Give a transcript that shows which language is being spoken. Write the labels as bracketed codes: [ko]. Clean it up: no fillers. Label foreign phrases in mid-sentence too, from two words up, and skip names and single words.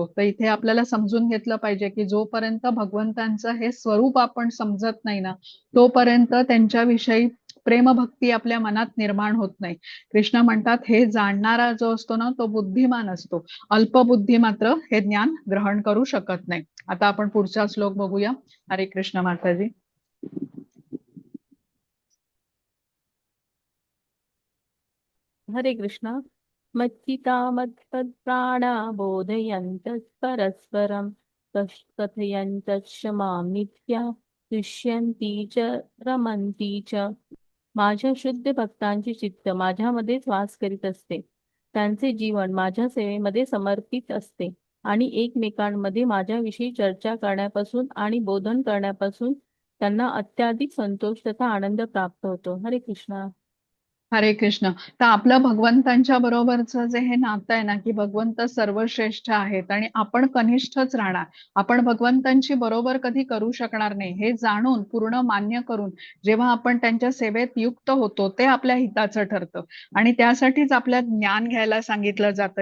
[mr] तर इथे आपल्याला समजून घेतलं पाहिजे की जोपर्यंत भगवंतांचं हे स्वरूप आपण समजत नाही ना, तोपर्यंत त्यांच्याविषयी प्रेमभक्ती आपल्या मनात निर्माण होत नाही. कृष्ण म्हणतात हे जाणणारा जो असतो ना, तो बुद्धिमान असतो. अल्पबुद्धी मात्र हे ज्ञान ग्रहण करू शकत नाही. आता आपण पुढचा श्लोक बघूया. हरे कृष्ण माताजी. हरे कृष्ण. [sa] मच्चिता मत्पत्राणा बोधयन्तः परस्परं कथयन्तश्च मां नित्या तुष्यन्ति च रमन्ति च. [mr] माझ्या शुद्ध भक्तांचे चित्त माझ्यामध्येच वास करीत असते. त्यांचे जीवन माझ्या सेवेमध्ये समर्पित असते आणि एकमेकांमध्ये माझ्याविषयी चर्चा करण्यापासून आणि बोधन करण्यापासून त्यांना अत्याधिक संतोष तथा आनंद प्राप्त होतो. हरे कृष्ण. हरे कृष्ण. तर आपलं भगवंतांच्या बरोबरचं जे हे नातं आहे ना, की भगवंत सर्वश्रेष्ठ आहेत आणि आपण कनिष्ठच राहणार. आपण भगवंतांची बरोबर कधी करू शकणार नाही हे जाणून, पूर्ण मान्य करून जेव्हा आपण त्यांच्या सेवेत युक्त होतो, ते आपल्या हिताचं ठरतं. आणि त्यासाठीच आपल्या ज्ञान घ्यायला सांगितलं जातं.